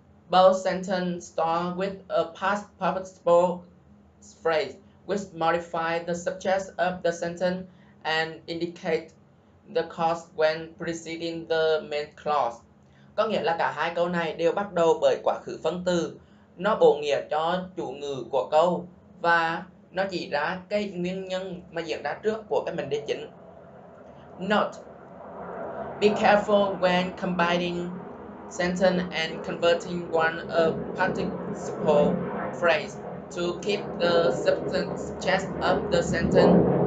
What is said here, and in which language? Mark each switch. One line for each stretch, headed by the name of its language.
English: Both sentences start with a past participle phrase, which modifies the subject of the sentence and indicate the cause when preceding the main clause.
Vietnamese: Có nghĩa là cả hai câu này đều bắt đầu bởi quá khứ phân từ. Nó bổ nghĩa cho chủ ngữ của câu và nó chỉ ra cái nguyên nhân mà diễn ra trước của cái mệnh đề chính.
English: Note: Be careful when combining sentence and converting one a participle phrase to keep the subject of the sentence.